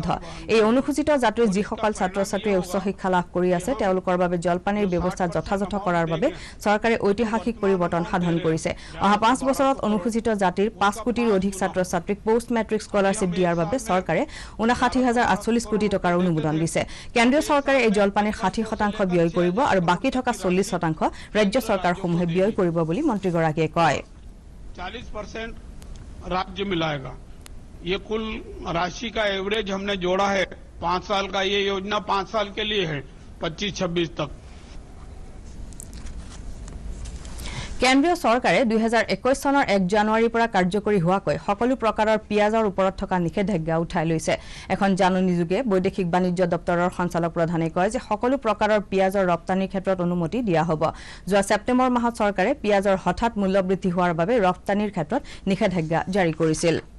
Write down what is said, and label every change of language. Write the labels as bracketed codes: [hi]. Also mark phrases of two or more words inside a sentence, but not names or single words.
[as] এই অনুসূচিত জাতিৰ যিসকল ছাত্ৰ ছাত্ৰীয়ে উচ্চ শিক্ষা লাভ কৰি আছে তেওঁলোকৰ বাবে জলপানীৰ ব্যৱস্থা যথাযথ কৰাৰ বাবে চৰকাৰে ঐতিহাসিক পৰিৱৰ্তন সাধন কৰিছে অহা 5 বছৰত অনুসূচিত জাতিৰ 5 কোটিৰ অধিক ছাত্ৰ ছাত্ৰীক পোষ্ট মেট্ৰিক স্কলাৰশ্বিপ দিয়াৰ বাবে চৰকাৰে 59048 কোটি টকাৰ অনুমোদন দিছে কেন্দ্ৰীয় চৰকাৰে এই জলপানীৰ 60% ব্যয় কৰিব আৰু বাকি থকা 40% ৰাজ্য চৰকাৰ সমূহ ব্যয় কৰিব বুলি মন্ত্ৰীগৰাকীয়ে কয় [hi] 40% राज्य मिलाएगा ये कुल राशि का एवरेज हमने जोड़ा है 5 साल का ये योजना 5 साल के लिए है 25-26 तक [as] কেন্দ্ৰীয় চৰকাৰে 2021 চনৰ 1 জানুৱাৰীৰ পৰা কাৰ্যকৰী হোৱাকৈ সকলো প্ৰকাৰৰ পিয়াজৰ ওপৰত থকা নিষেধাজ্ঞা উঠাই লৈছে এখন জাননীযোগে বৈদেশিক বাণিজ্য দপ্তৰৰ সঞ্চালক প্ৰধানে কয় যে সকলো প্ৰকাৰৰ পিয়াজৰ ৰপ্তানিৰ ক্ষেত্ৰত অনুমতি দিয়া হ'ব যোৱা ছেপ্টেম্বৰ মাহত চৰকাৰে পিয়াজৰ হঠাৎ মূল্য বৃদ্ধি হোৱাৰ বাবে ৰপ্তানিৰ ক্ষেত্ৰত নিষেধাজ্ঞা জাৰি কৰিছিল